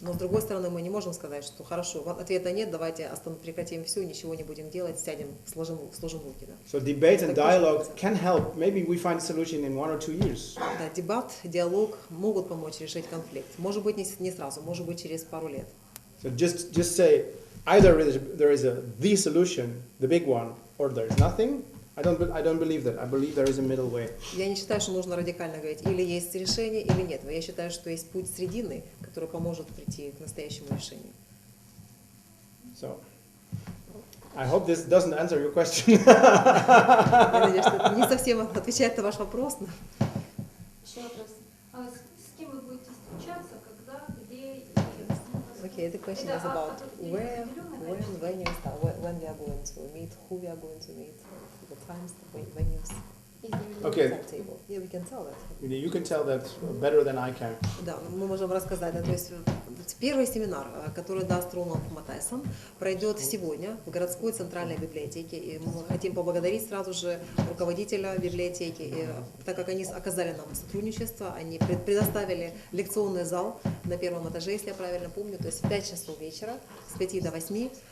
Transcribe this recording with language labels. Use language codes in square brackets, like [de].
[ru] Но с другой стороны, мы не можем сказать, что хорошо, ответа нет, давайте прекратим все, ничего не будем делать, сядем, сложим руки. Да. [en] So debate and [ru] Так тоже [en] dialogue [ru] нельзя. [en] can help. Maybe we find a solution in 1 or 2 years. [ru] Да, дебат, диалог могут помочь решить конфликт. Может быть, не сразу, может быть, через пару лет. [en] So just say either there is the solution, the big one, or there is nothing. I don't believe that. I believe there is a middle way. [ru] Я не считаю, что нужно радикально говорить, или есть решение, или нет. Я считаю, что есть путь срединный, который поможет прийти к настоящему решению. [en] So I hope this doesn't answer your question. [ru] Я надеюсь, что это не совсем отвечает на ваш вопрос. Но... Еще вопрос. А с кем вы будете встречаться, когда, где и... [en] Okay, the question is about where, when we start, when we are going to meet, who we are going to meet, the times, the venues. Okay. Timetable. Yeah, we can tell that. You can tell that better than I can. [ru] Да, мы можем рассказать. Да, то есть первый семинар, который даст Рональд Матайсон, пройдет сегодня в городской центральной библиотеке. И мы хотим поблагодарить сразу же руководителя библиотеки, и, так как они оказали нам сотрудничество, они предоставили лекционный зал на первом этаже, если я правильно помню, то есть в 5 часов вечера, с 5 до 8.